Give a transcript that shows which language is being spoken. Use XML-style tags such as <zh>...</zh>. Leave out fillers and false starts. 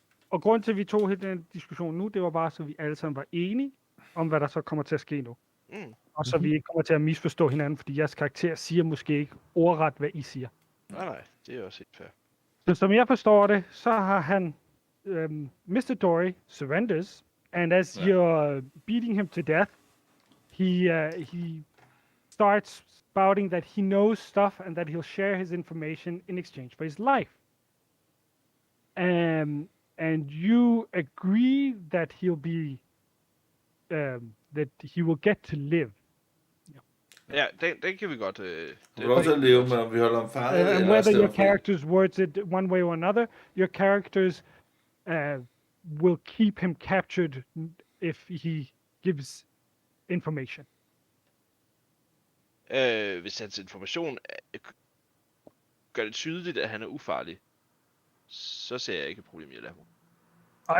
<da>Og grunden til, at vi tog hele den diskussion nu, det var bare, så vi alle sammen var enige om, hvad der så kommer til at ske nu. Og så vi ikke kommer til at misforstå hinanden, fordi jeres karakter siger måske ikke ordret, hvad I siger. Nej, det er også helt fair. Så som jeg forstår det, så har han Mr.</da> <en>Dory surrenders, and as you're beating him to death, he starts spouting that he knows stuff and that he'll share his information in exchange for his life. And you agree that he'll be that he will get to live.</en> <da>Ja, den kan vi godt... Du vil også leve med, om vi holder ham fanget.</da> <en>And whether your characters words it one way or another, your characters will keep him captured if he gives information.</en> <da>Hvis hans information gør det tydeligt, at han er ufarlig, så ser jeg ikke et problem i at lade ham.</da>